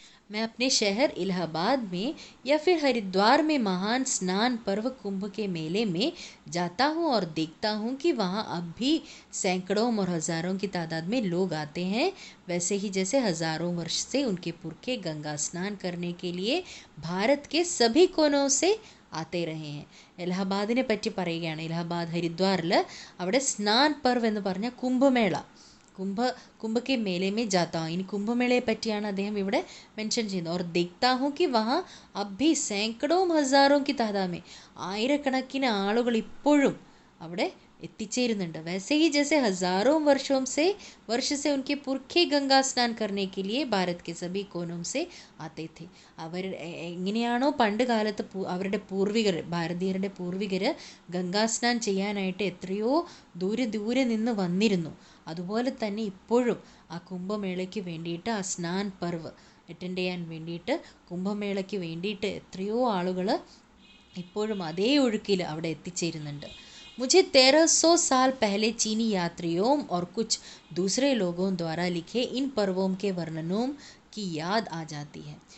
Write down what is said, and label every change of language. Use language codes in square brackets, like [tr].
[hi] मैं अपने शहर इलाहाबाद में या फिर हरिद्वार में महान स्नान पर्व कुंभ के मेले में जाता हूँ और देखता हूँ कि वहाँ अब भी सैकड़ों और हज़ारों की तादाद में लोग आते हैं. वैसे ही जैसे हज़ारों वर्ष से उनके पुरखे गंगा स्नान करने के लिए भारत के सभी कोनों से ആത്തേ രഹേ ഹെ. [ml] ഇലഹബാദിനെ പറ്റി പറയുകയാണ്. ഇലഹബാദ്, ഹരിദ്വാറിൽ അവിടെ സ്നാൻ പർവ് എന്ന് പറഞ്ഞ കുംഭമേള, [hi] കുംഭക്കെ മേലെ ജാത്താ. [ml] ഇനി കുംഭമേളയെ പറ്റിയാണ് അദ്ദേഹം ഇവിടെ മെൻഷൻ ചെയ്യുന്നത്. [hi] ഓർ ദേഖ്താ ഹൂം കി വഹാ അബ്ഭി സൈക്കടോം ഹസാരോം കി താദാമേ, [ml] ആയിരക്കണക്കിന് ആളുകൾ ഇപ്പോഴും അവിടെ എത്തിച്ചേരുന്നുണ്ട്. [hi] वैसे ही जैसे हजारों वर्ष से उनके पुरखे गंगा स्नान करने के लिए भारत के सभी कोनों से आते थे. [ml] അവർ എങ്ങനെയാണോ പണ്ട് കാലത്ത് അവരുടെ പൂർവികർ, ഭാരതീയരുടെ പൂർവികർ ഗംഗാസ്നാൻ ചെയ്യാനായിട്ട് എത്രയോ ദൂരെ നിന്ന് വന്നിരുന്നു, അതുപോലെ തന്നെ ഇപ്പോഴും ആ കുംഭമേളയ്ക്ക് വേണ്ടിയിട്ട്, ആ സ്നാൻ പർവ് അറ്റൻഡ് ചെയ്യാൻ വേണ്ടിയിട്ട്, കുംഭമേളയ്ക്ക് വേണ്ടിയിട്ട് എത്രയോ ആളുകൾ ഇപ്പോഴും അതേ ഒഴുക്കിൽ അവിടെ എത്തിച്ചേരുന്നുണ്ട്. [hi] मुझे 1300 साल पहले चीनी यात्रियों और कुछ दूसरे लोगों द्वारा लिखे इन पर्वों के वर्णनों की याद आ जाती है.